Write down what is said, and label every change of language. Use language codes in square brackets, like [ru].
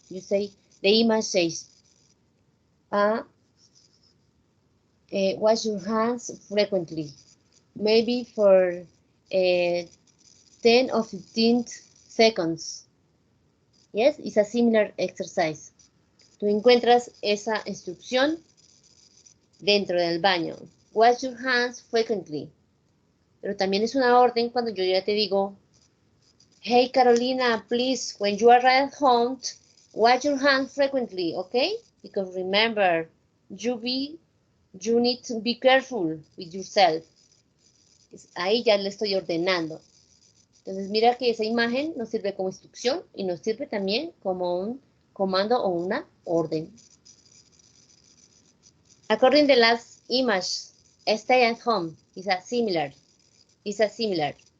[en] You say the image says, wash your hands frequently, maybe for 10 or 15 seconds. Yes, it's a similar exercise. [es] Tú encuentras esa instrucción dentro del baño. [en] Wash your hands frequently. Pero también es una orden cuando yo ya te digo, hey Carolina, please, when you arrive at home, wash your hands frequently, okay? Because remember, you need to be careful with yourself. [es] Ahí ya le estoy ordenando. Entonces mira que esa imagen nos sirve como instrucción y nos sirve también como un comando o una orden. [en] According to the last image, stay at home is a similar. It's a similar.